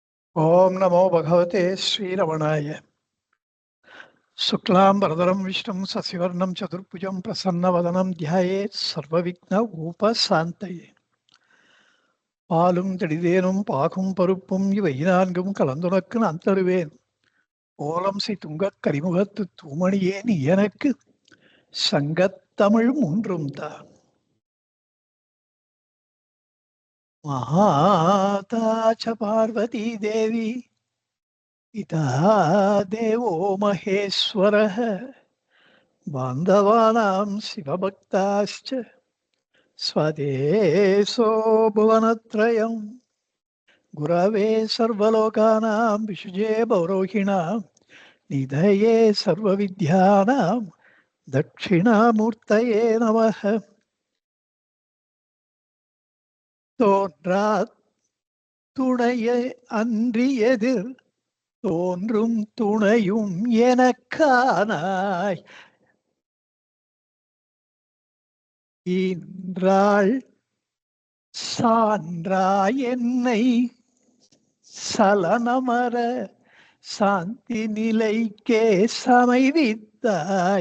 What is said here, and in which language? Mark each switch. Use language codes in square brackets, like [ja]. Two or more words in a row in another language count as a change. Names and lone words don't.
[sa] ओम नमो भगवते श्रीरमणाय। शुक्लांबरधरं विष्णुं शशिवर्णं चतुर्भुजं प्रसन्नवदनं ध्यायेत् सर्वविघ्नोपशान्तये। [ta] பாலும் தெளிதேனும் பாகும் பருப்பும் இவை நான்கும் கலந்துனக்கு நான் தருவேன். ஓலம் செய் துங்கக் கரிமுகத்து தூமணியே நீ எனக்கு சங்கத்தமிழ் மூன்றும் தான். [sa] माता च पार्वती देवी पिता देवो महेश्वरः बान्धवानां शिवभक्ताश्च स्वदेशो भुवनत्रयं गुरवे सर्वलोकानां विषजे भवरोहिणां निधये सर्वविद्यानां दक्षिणामूर्तये नमः. [ta] தோன்றாத் துணையை அன்றி எதிர் தோன்றும் துணையும் எனக்கானாய் ஈன்றாள் சான்றாய் என்னை சலனமர சாந்தி நிலைக்கே சமைவித்தாய்.